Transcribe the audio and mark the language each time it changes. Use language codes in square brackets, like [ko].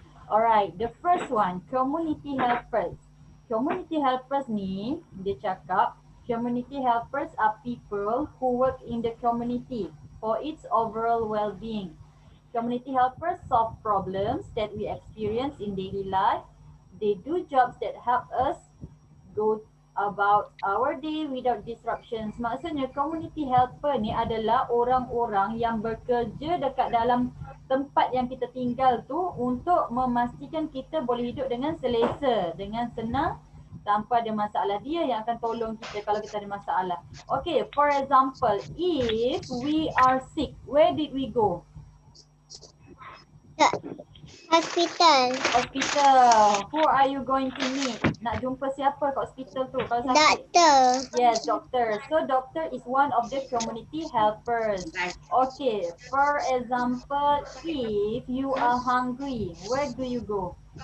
[en] Alright, the first one, community helpers. Community helpers [ms] ni, dia cakap, [en] community helpers are people who work in the community for its overall well-being. Community helpers solve problems that we experience in daily life. They do jobs that help us go about our day without disruptions. [ms] Maksudnya community helper ni adalah orang-orang yang bekerja dekat dalam tempat yang kita tinggal tu untuk memastikan kita boleh hidup dengan selesa, dengan senang, tanpa ada masalah. Dia yang akan tolong kita kalau kita ada masalah. [en] Okay, for example, if we are sick, where did we go? hospital. Hospital. Who are you going to meet? [ms] Nak jumpa siapa kat hospital tu kalau sakit? [en] Doctor. Yes, doctor. So doctor is one of the community helpers. Okay, for example, if you are hungry, where do you go?